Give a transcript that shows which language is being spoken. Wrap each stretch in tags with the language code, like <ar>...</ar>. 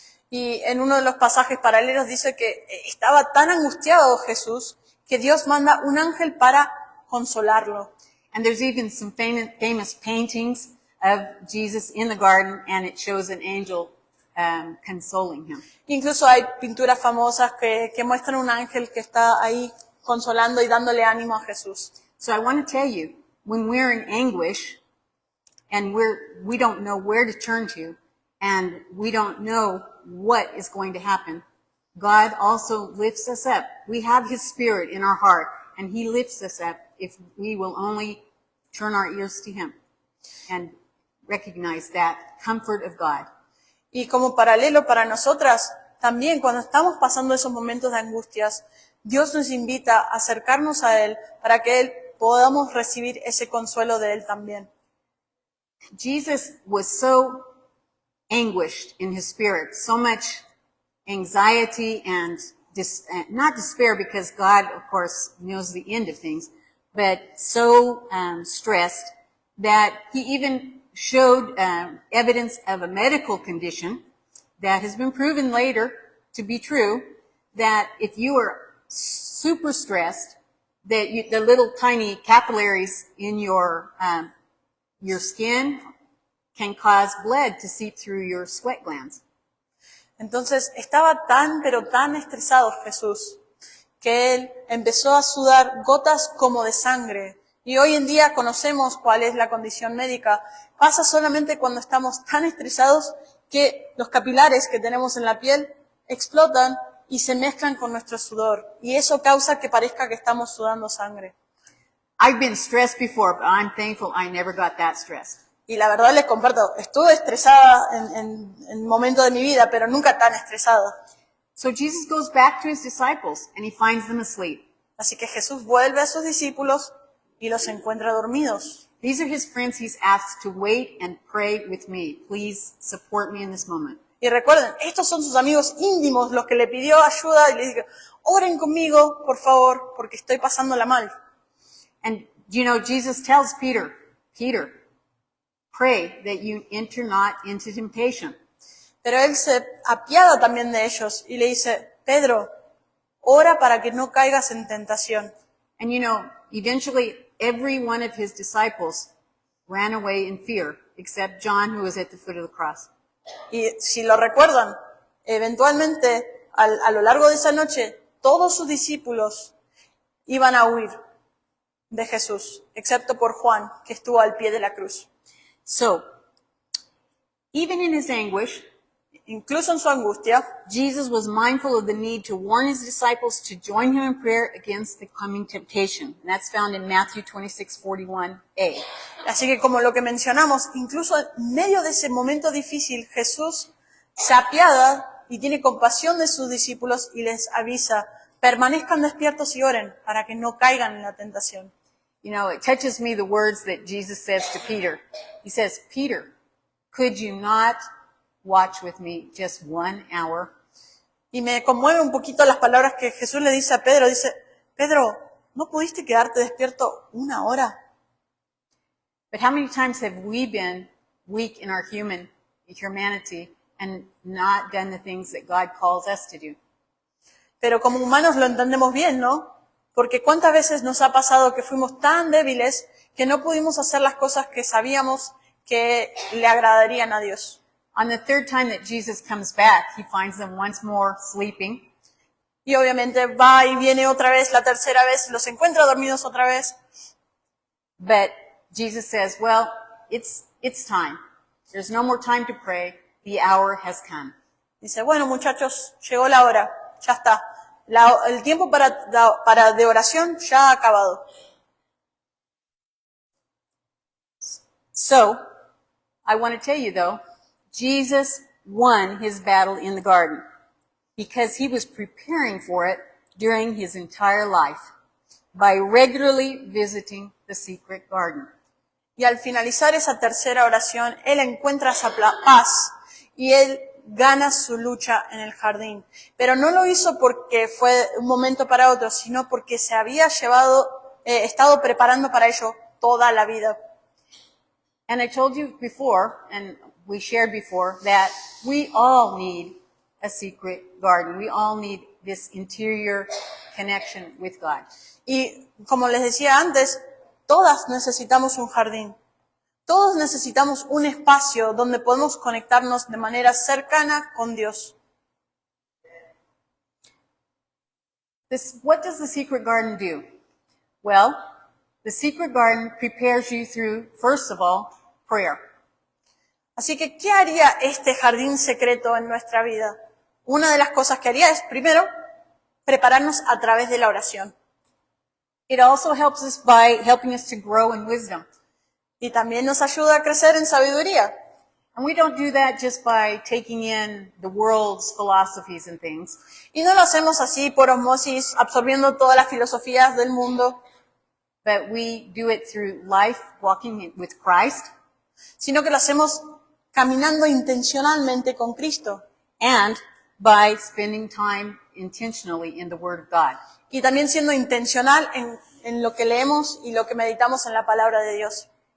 <es>Y en uno de los pasajes paralelos dice que estaba tan angustiado Jesús que Dios manda un ángel para consolarlo.</es> <en>And there's even some famous paintings of Jesus in the garden, and it shows an angel consoling him.</en> <es>Incluso hay pinturas famosas que muestran un ángel que está ahí consolando y dándole ánimo a Jesús.</es> <en>So I want to tell you, when we're in anguish and we don't know where to turn to and we don't know what is going to happen, God also lifts us up. We have his spirit in our heart and he lifts us up if we will only turn our ears to him and recognize that comfort of God.</en> <es>Y como paralelo para nosotras, también cuando estamos pasando esos momentos de angustias, Dios nos invita a acercarnos a Él para que podamos recibir ese consuelo de Él también.</es> <en>Jesus was so anguished in his spirit, so much anxiety and not despair, because God, of course, knows the end of things, but so stressed that he even showed evidence of a medical condition that has been proven later to be true, that if you are super stressed, that the little tiny capillaries in your skin can cause blood to seep through your sweat glands.</en> <es>Entonces estaba pero tan estresado Jesús que Él empezó a sudar gotas como de sangre. Y hoy en día conocemos cuál es la condición médica. Pasa solamente cuando estamos tan estresados que los capilares que tenemos en la piel explotan y se mezclan con nuestro sudor. Y eso causa que parezca que estamos sudando sangre.</es> <en>I've been stressed before, but I'm thankful I never got that stressed.</en> <es>Y la verdad les comparto, estuve estresada en momentos de mi vida, pero nunca tan estresada.</es> <en>So Jesus goes back to his disciples and he finds them asleep.</en> <es>Así que Jesús vuelve a sus discípulos y los encuentra dormidos.</es> <en>These are his friends he's asked to wait and pray with me. Please support me in this moment.</en> <es>Y recuerden, estos son sus amigos íntimos, los que le pidió ayuda y le dijo, oren conmigo, por favor, porque estoy pasándola mal.</es> <en>And, you know, Jesus tells Peter, pray that you enter not into temptation.</en> <es>Pero él se apiada también de ellos y le dice, Pedro, ora para que no caigas en tentación.</es> <en>And, you know, eventually every one of his disciples ran away in fear, except John, who was at the foot of the cross.</en> <es>Y si lo recuerdan, eventualmente, a lo largo de esa noche, todos sus discípulos iban a huir de Jesús, excepto por Juan, que estuvo al pie de la cruz.</es> <en>So, even in his anguish,</en> <es>Incluso en su angustia,</es> <en>Jesus was mindful of the need to warn his disciples to join him in prayer against the coming temptation. And that's found in Matthew 26:41a.</en> <es>así que como lo que mencionamos, incluso en medio de ese momento difícil, Jesús se apiada y tiene compasión de sus discípulos y les avisa, permanezcan despiertos y oren para que no caigan en la tentación.</es> <en>You know, it touches me the words that Jesus says to Peter. He says, Peter, could you not watch with me just 1 hour?</en> <es>Y me conmueve un poquito las palabras que Jesús le dice a Pedro. Dice, Pedro, ¿no pudiste quedarte despierto 1 hora?</es> <en>But how many times have we been weak in our humanity and not done the things that God calls us to do?</en> <es>Pero como humanos lo entendemos bien, ¿no? Porque cuántas veces nos ha pasado que fuimos tan débiles que no pudimos hacer las cosas que sabíamos que le agradarían a Dios.</es> <en>On the third time that Jesus comes back, he finds them once more sleeping.</en> <es>Y obviamente va y viene otra vez, la tercera vez, los encuentra dormidos otra vez.</es> <en>But Jesus says, well, it's time. There's no more time to pray. The hour has come.</en> <es>Dice, bueno muchachos, llegó la hora, ya está. El tiempo de oración ya ha acabado.</es> <en>So, I want to tell you though, Jesus won his battle in the garden because he was preparing for it during his entire life by regularly visiting the secret garden.</en> <es>Y al finalizar esa tercera oración, él encuentra esa paz y él gana su lucha en el jardín. Pero no lo hizo porque fue un momento para otro, sino porque se había estado preparando para ello toda la vida.</es> <en>And I told you before, and we shared before, that we all need a secret garden. We all need this interior connection with God.</en> <es>Y como les decía antes, todas necesitamos un jardín. Todos necesitamos un espacio donde podemos conectarnos de manera cercana con Dios.</es> <en>What does the secret garden do? Well, the secret garden prepares you through, first of all, prayer.</en> <es>Así que, ¿qué haría este jardín secreto en nuestra vida? Una de las cosas que haría es, primero, prepararnos a través de la oración.</es> <en>It also helps us by helping us to grow in wisdom.</en> <es>Y también nos ayuda a crecer en sabiduría.</es> <en>And we don't do that just by taking in the world's philosophies and things.</en> <es>Y no lo hacemos así por osmosis, absorbiendo todas las filosofías del mundo,</es> <en>But we do it through life, walking with Christ,</en> <es>sino que lo hacemos caminando intencionalmente con Cristo.</es> <en>and by spending time intentionally in the Word of God.</en> <es>Y también siendo intencional en lo que leemos y lo que meditamos en la palabra de Dios.</es>